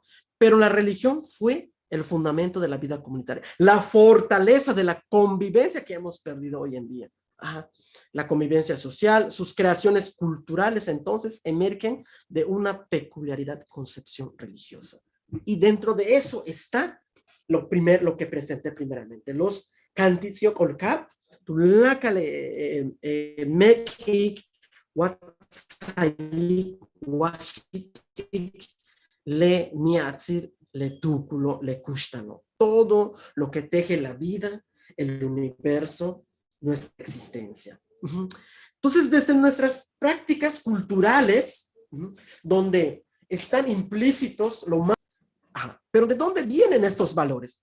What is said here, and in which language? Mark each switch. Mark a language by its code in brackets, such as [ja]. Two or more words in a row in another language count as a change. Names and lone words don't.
[es] Pero la religión fue el fundamento de la vida comunitaria, la fortaleza de la convivencia que hemos perdido hoy en día. Ajá. La convivencia social, sus creaciones culturales entonces emergen de una peculiaridad concepción religiosa. Y dentro de eso está lo que presenté primeramente, los Cantitzioccolcap, Tulacale, Mekik, Huatzayik, Huaxitic, Le Niatzir, Le Túculo, Le Cústalo. Todo lo que teje la vida, el universo, nuestra existencia. Entonces, desde nuestras prácticas culturales, donde están implícitos lo más... Pero ¿de dónde vienen estos valores?